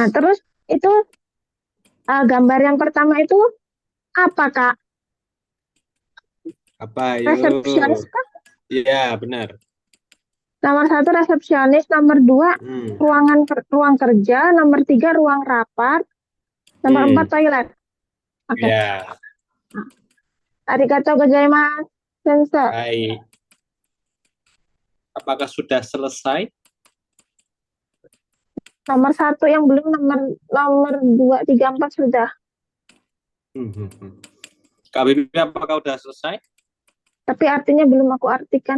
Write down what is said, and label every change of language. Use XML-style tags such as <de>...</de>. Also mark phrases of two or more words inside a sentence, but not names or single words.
<id>Nah, terus itu gambar yang pertama itu apa, Kak? Apa, yuk? Resepsionis kah? Iya, benar. Nomor 1 resepsionis, nomor 2 ruang kerja, nomor 3 ruang rapat, nomor 4 toilet. Oke. Ya.</id> <ja>ありがとう ございます、先生.</ja> <id>Baik. Apakah sudah selesai? Nomor 1 yang belum, nomor 2, 3, 4 sudah. Kak Bibi, apakah sudah selesai? Tapi artinya belum aku artikan.</id>